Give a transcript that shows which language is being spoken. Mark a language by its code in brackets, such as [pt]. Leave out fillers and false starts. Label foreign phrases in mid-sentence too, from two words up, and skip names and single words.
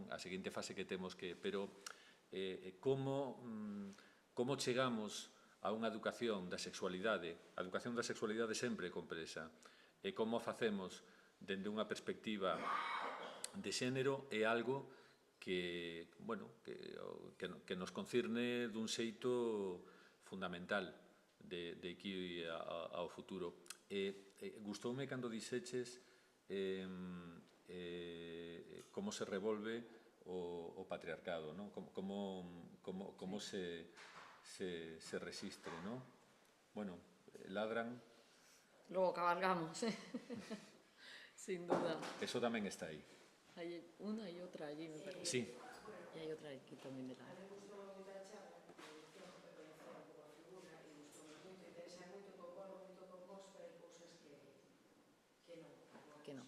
[gl] A seguinte fase que temos que... Pero como chegamos a unha educación da sexualidade, a educación da sexualidade sempre é complexa, e como facemos dende unha perspectiva de xénero é algo que nos concirne dun xeito fundamental de aquí ao futuro. Gustoume cando dixeches como se revolve o patriarcado, non? Como se resistre, non? Bueno, [es] ladran... Luego cabalgamos, sin duda. [gl] Eso tamén está aí. [es] Hay una y otra allí, me parece. Sí. Y hay otra aquí también de la... Que no.